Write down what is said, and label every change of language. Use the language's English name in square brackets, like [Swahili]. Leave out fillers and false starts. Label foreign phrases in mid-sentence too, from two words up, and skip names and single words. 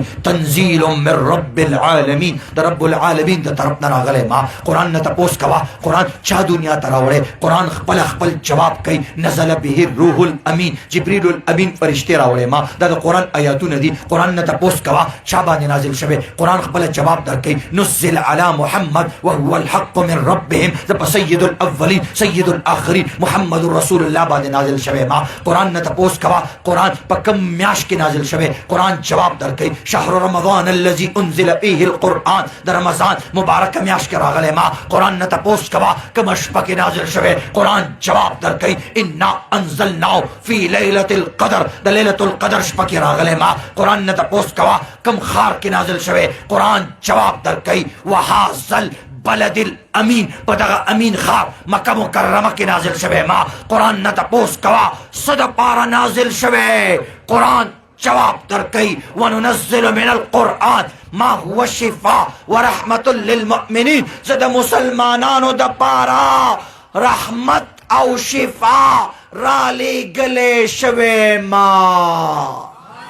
[Arabic] تنزیل من رب العالمین، [Pashto] د رب العالمین د طرف نه راغلی ما. قرآن نه تپوس کوه، قرآن چا دنیا ته راوړی، قرآن خپل جواب کوي. [Arabic] نزل به الروح الامین، [Pashto] جبریل الامین فرشتي راوړی ما. دا د قرآن آیاتونه دي. قرآن نه تپوس کوه چا باندې نازل شوی، قرآن خپل جواب درکوي. [Arabic] نزل علی محمد وهو الحق من ربهم، [Pashto] د په [Arabic] سید الاولین سید الاخرین محمد رسول الله [Pashto] باندې نازل شوی ما. قرآن نه تپوس کوه قرآن په کوم میاشت کې نازل شوی، قرآن جواب درکوي. [Arabic] شهر رمضان الذي انزل فيه القرآن، [Pashto] د رمضان مبارکه میاشت کې راغلی ما. قرآن نه تپوس کوه کومه شپه کې نازل شوی، قرآن جواب درکوي. [Arabic] انا انزلناه فی لیلة القدر، [Pashto] د لیلة القدر شپه کې راغلی ما. قرآن نه تپوس کوه کوم ښار کې نازل شوی، قرآن جواب درکوي. [Arabic] وهذا البلد الامین، [Pashto] په دغه امین ښار مکه مکرمه کې نازل شوی ما. قرآن نه تپوس کوه څه دپاره نازل شوی، قرآن جواب درکوي. [Arabic] وننزل من القرآن ما هو شفاء ورحمة للمؤمنین، [Pashto] زه د مسلمانانو دپاره رحمت او شفا را لېږلی شوی ما.